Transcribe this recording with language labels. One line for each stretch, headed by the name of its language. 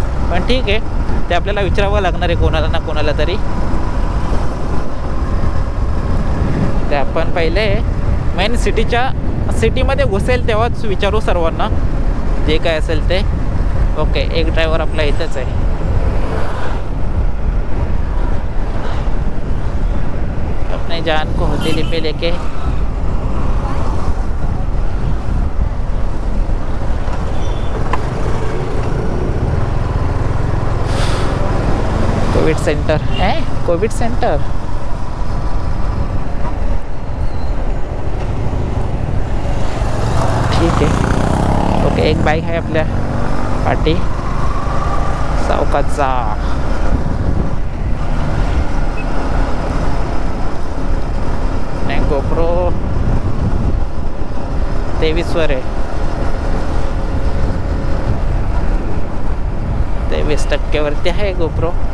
Marathi: पण ठीक आहे, ते आपल्याला विचारावं लागणार आहे कोणाला ना कोणाला तरी। ते आपण पहिले मेन सिटीमध्ये घुसेल तेव्हाच विचारू सर्वांना जे काय असेल ते। ओके, एक ड्रायव्हर आपला इथंच आहे।
Hindi: अपने जान को हथेली पे लेके कोविड सेंटर है, कोविड सेंटर ठीक है।
Marathi: ओके, एक बाईक आहे आपल्या पाठी, सावकाचा गोप्रो 23 वर आहे, 23% वरती आहे गोप्रो।